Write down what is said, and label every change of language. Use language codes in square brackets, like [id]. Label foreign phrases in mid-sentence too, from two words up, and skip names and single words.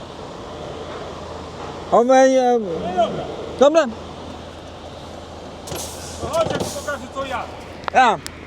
[en] How many? [pl] Dobra. Chodź, ja ci pokażę co ja. [lv] Jā.